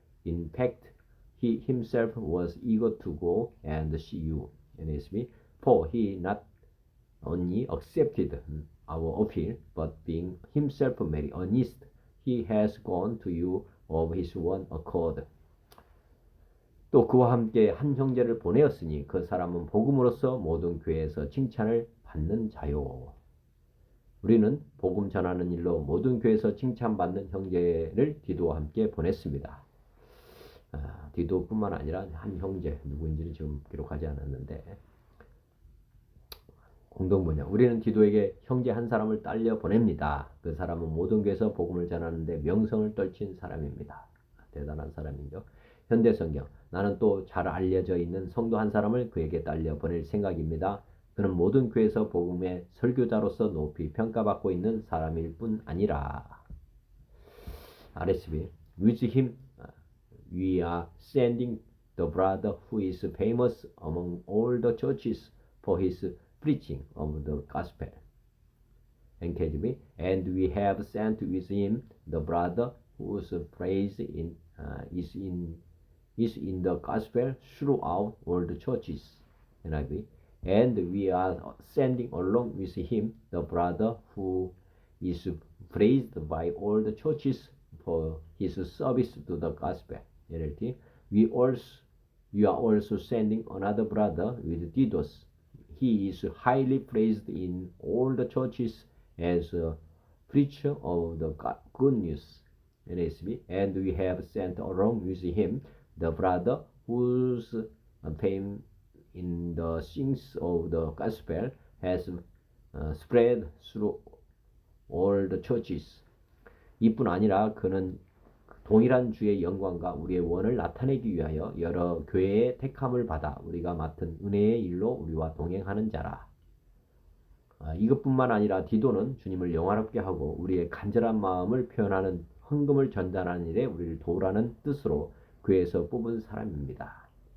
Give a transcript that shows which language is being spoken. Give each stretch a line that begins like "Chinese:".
English: In fact, he himself was eager to go and see you. NSB. For he not only accepted our appeal, but being himself very earnest, he has gone to you of his own accord.
Korean: 또 그와 함께 한 형제를 보내었으니 그 사람은 복음으로써 모든 교회에서 칭찬을 받는 자요. 우리는 복음 전하는 일로 모든 교회에서 칭찬받는 형제를 디도와 함께 보냈습니다. 디도뿐만 아니라 한 형제, 누구인지는 지금 기록하지 않았는데, 공동번역. 우리는 디도에게 형제 한 사람을 딸려 보냅니다. 그 사람은 모든 교회에서 복음을 전하는데 명성을 떨친 사람입니다. 대단한 사람이죠. 현대성경. 나는 또 잘 알려져 있는 성도 한 사람을 그에게 딸려 보낼 생각입니다. 그는 모든 교회에서 복음의 설교자로서 높이 평가받고 있는 사람일 뿐 아니라.
English: RSB. With him we are sending the brother who is famous among all the churches for his preaching of the gospel. NKJV. And we have sent with him the brother whose praise is in the gospel throughout all the churches. NIV. And we are sending along with him the brother who is praised by all the churches for his service to the gospel. NLT. We are also sending another brother with Didos. He is highly praised in all the churches as a preacher of the good news. NSB. And we have sent along with him the brother whose fame in the things of the gospel has spread through all the churches.
Korean: 이뿐 아니라 그는 동일한 주의 영광과 우리의 원을 나타내기 위하여 여러 교회의 택함을 받아 우리가 맡은 은혜의 일로 우리와 동행하는 자라. 이것뿐만 아니라 디도는 주님을 영화롭게 하고 우리의 간절한 마음을 표현하는 헌금을 전달하는 일에 우리를 도우라는 뜻으로 교회에서 뽑은 사람입니다.